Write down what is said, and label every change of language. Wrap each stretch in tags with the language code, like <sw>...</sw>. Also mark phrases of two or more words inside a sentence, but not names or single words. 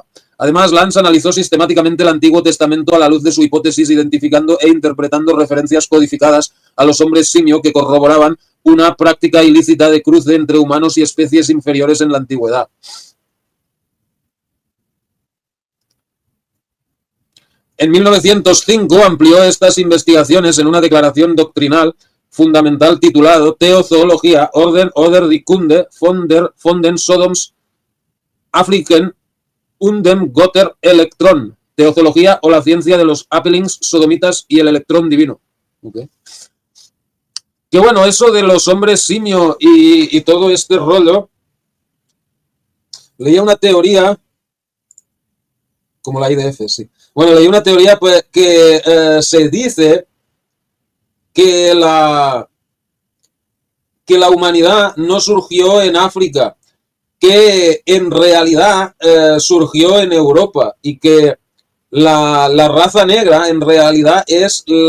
<es>Además, Lance analizó sistemáticamente el Antiguo Testamento a la luz de su hipótesis, identificando e interpretando referencias codificadas a los hombres simio que corroboraban una práctica ilícita de cruce entre humanos y especies inferiores en la antigüedad. En 1905 amplió estas investigaciones en una declaración doctrinal fundamental titulado Theozoologia oder die Kunde von den Sodoms Afriken und dem Götter Elektron. Teozoología o la ciencia de los Apelings sodomitas y el electrón divino. Okay. Que bueno, eso de los hombres simio y todo este rollo, leía una teoría, como la IDF, sí. Bueno, leí una teoría pues, que se dice que la humanidad no surgió en África, que en realidad surgió en Europa y que la raza negra en realidad es</es>